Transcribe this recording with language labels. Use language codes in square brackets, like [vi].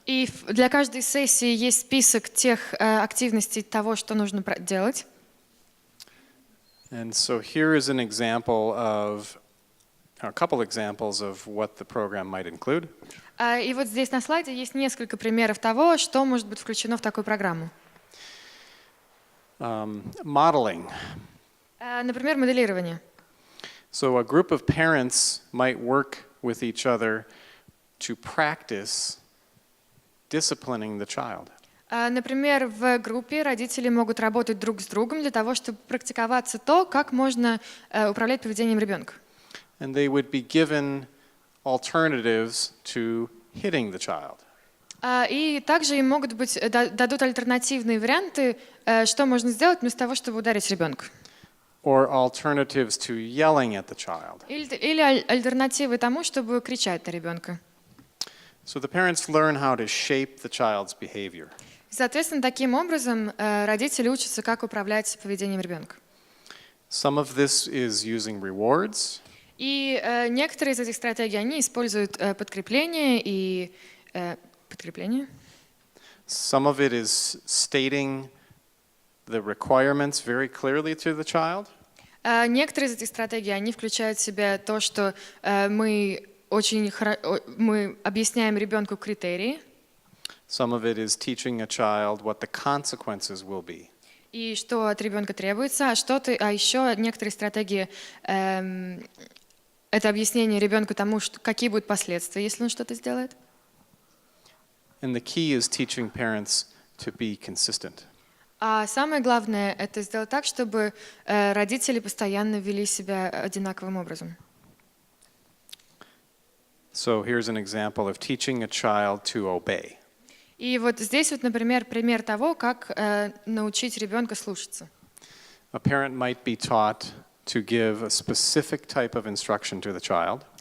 [ru] И для каждой сессии есть список тех активностей того, что нужно делать. [en] And so here is an example of, a couple examples of what the program might include. [ru] И вот здесь на слайде есть несколько примеров того, что может быть включено в такую программу. [en] Modeling. [ru] Например, моделирование. [en] So a group of parents might work with each other to practice disciplining the child. [ru] Например, в группе родители могут работать друг с другом для того, чтобы практиковаться то, как можно управлять поведением ребенка. [en] And they would be given alternatives to hitting the child. [ru] И также им могут быть дадут альтернативные варианты, что можно сделать вместо того, чтобы ударить ребенка. [en] Or alternatives to yelling at the child. [ru] Или альтернативы тому, чтобы кричать на ребенка. [en] So the parents learn how to shape the child's behavior. [ru] Соответственно, таким образом родители учатся, как управлять поведением ребенка. [en] Some of this is using rewards. [ru] И некоторые из этих стратегий, они используют подкрепление и подкрепление. [en] Some of it is stating the requirements very clearly to the child. [ru] Некоторые из этих стратегий, они включают в себя то, что мы объясняем ребенку критерии. [en] Some of it is teaching a child what the consequences will be. [ru] И что от ребенка требуется, а еще некоторые стратегии это объяснение ребенку тому, какие будут последствия, если он что-то сделает. [en] And the key is teaching parents to be consistent. [ru] А самое главное — это сделать так, чтобы родители постоянно вели себя одинаковым образом. [en] So here's an example of teaching a child to obey. [ru] И вот здесь вот, например, пример того, как научить ребенка слушаться. [en] A parent might be taught to give a specific type of instruction to the child.